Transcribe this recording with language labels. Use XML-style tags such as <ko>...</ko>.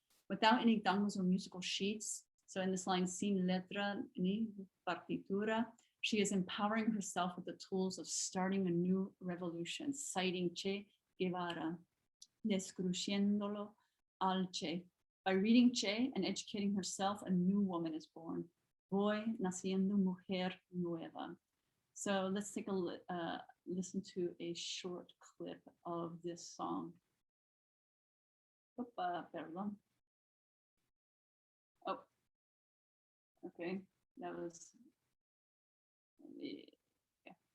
<en>Without any tangos or musical sheets, so in this line,</en> <es>sin letra ni partitura,</es> <en>she is empowering herself with the tools of starting a new revolution, citing Che Guevara,</en> <es>descruciéndolo al Che.</es> <en>By reading Che and educating herself, a new woman is born.</en> <es>Voy naciendo mujer nueva.</es> <en>So let's take a listen to a short clip of this song.</en> <es>Opa, perdón.</es> <en>Oh, okay, that was, yeah.</en>